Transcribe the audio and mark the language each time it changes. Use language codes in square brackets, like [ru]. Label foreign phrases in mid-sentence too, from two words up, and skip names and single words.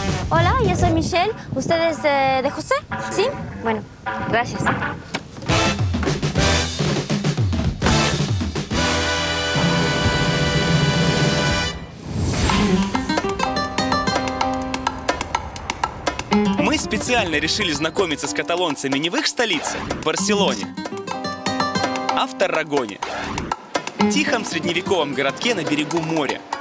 [es] Hola, yo soy Michelle. ¿Usted es de José? ¿Sí? Bueno, gracias. [ru] Мы специально решили знакомиться с каталонцами не в их столице, Барселоне, а в Таррагоне, тихом средневековом городке на берегу моря,